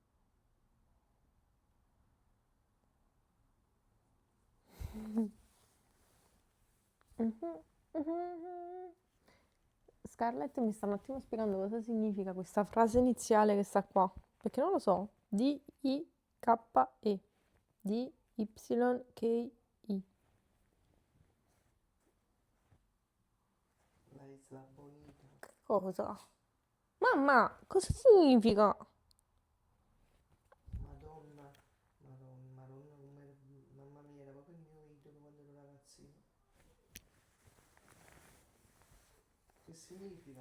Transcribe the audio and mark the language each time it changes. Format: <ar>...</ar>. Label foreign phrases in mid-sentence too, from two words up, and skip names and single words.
<it>Scarlett mi sta un attimo spiegando cosa significa questa frase iniziale che sta qua, perché non lo so. D-I-K-E. D-Y-K-I. La Isla Bonita. Cosa? Mamma, cosa significa? Madonna, Madonna, mamma mia, era proprio il mio idolo quando ero ragazzino. Che significa?</it>